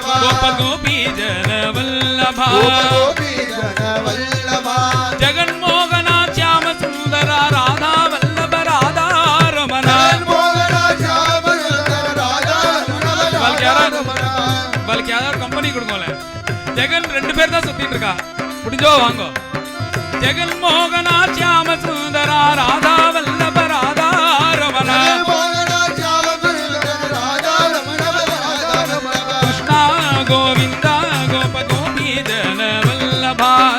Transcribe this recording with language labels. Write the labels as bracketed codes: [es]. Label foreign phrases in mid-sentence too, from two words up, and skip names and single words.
[sa] गोप गोपी जन वल्लभा गोपी जन वल्लभा जगन्मोहना श्याम सुंदरा राधा वल्लभ राधा रमणा [ta] வாழ்க்கை யாராவது கம்பெனி கொடுங்கல ஜெகன் 2 பேர் தான் சுத்திட்டு இருக்கா முடிஞ்சோ வாங்கோ [sa] जगन् मोहना श्याम सुन्दरा राधा वल्लभ राधा रमणा कृष्णा गोविन्दा गोप गोपी जन वल्लभा